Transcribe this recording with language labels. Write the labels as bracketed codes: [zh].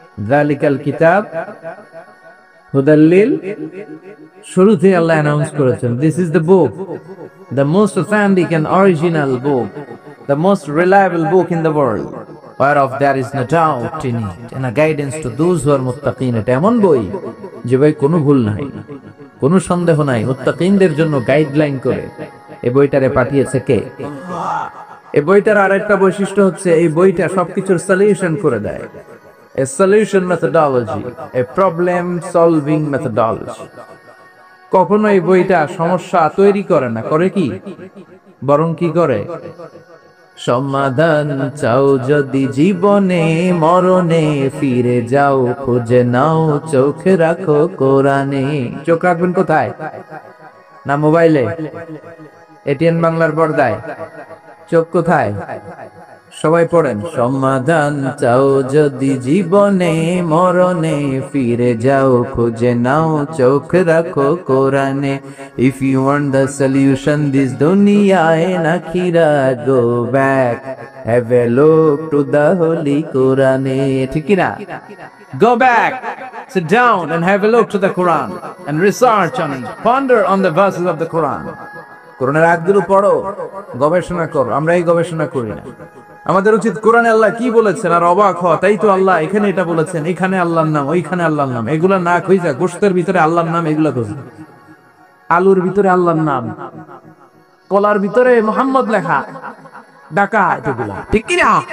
[ar] যালিকাল কিতাব হুদাল্লিল, [bn] শুরুতে আল্লাহ অ্যানাউন্স করেছেন, [en] This is the book, the most authentic and original book, the most reliable book in the world, whereof there is no doubt in it and a guidance to those who are muttaqin। [bn] এটা এমন বই যে বই কোনো ভুল নাই, কোনো সন্দেহ নাই, মুত্তাকিনদের জন্য গাইডলাইন করে এই বইটারে পাঠিয়েছে কে? এই বইটার আরেকটা বৈশিষ্ট্য হচ্ছে, এই বইটা সবকিছুর সলিউশন করে দেয়। [en] A solution methodology, a problem solving methodology। [bn] কখনো এই বইটা সমস্যা তৈরি করে না, করে কি? বরং কি করে? সমাধান চাও যদি জীবনে মরণে, ফিরে যাও খুঁজে নাও, চোখ রাখো কোরআনে। চোখ রাখবেন কোথায়? না মোবাইলে, এটিএন বাংলার পর্দায়? চোখ কোথায়? সবাই পড়েন, সমাধান চাও যদি জীবনে মরণে, ফিরে যাও খুঁজে নাও, চোখ রাখো কোরআনে। [en] If you want the solution this dunya and akhirah, go back, have a look to the holy Quran। [bn] ঠিক কি না? [en] Go back, sit down and have a look to the Quran and research on it, ponder on the verses of the Quran। [bn] কোরআনের আয়াতগুলো পড়ো, গবেষণা করো। আমরা এই গবেষণা করি না, আমাদের উচিত কোরআনে আল্লাহ কি বলেছেন আর অবাক হওয়া, তাই তো আল্লাহ এখানে এটা বলেছেন, এখানে আল্লাহর নাম, ওইখানে আল্লাহর নাম, এগুলা না খুঁজা গোশতের ভিতরে আল্লাহর নাম এগুলা খুঁজ, আলুর ভিতরে আল্লাহর নাম, কলার ভিতরে মোহাম্মদ লেখা, ডাকা এগুলা ঠিক কিনা?